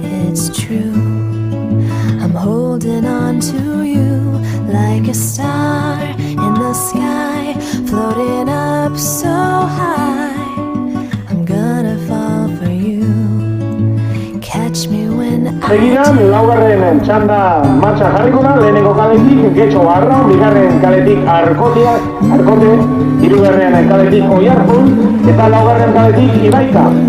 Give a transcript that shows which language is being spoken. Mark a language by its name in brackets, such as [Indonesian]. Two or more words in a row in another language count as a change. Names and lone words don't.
[English] It's true, I'm holding on to you like a star in the sky, floating up so high. I'm gonna fall for you. Catch me when I [Basque] Segidan, laugarren txanda martxa jarriko da, lehenengo kaletik Getxo Arraun, bigarren kaletik Arkote, hirugarren kaletik Oiartzun, eta laugarren kaletik Ibaika.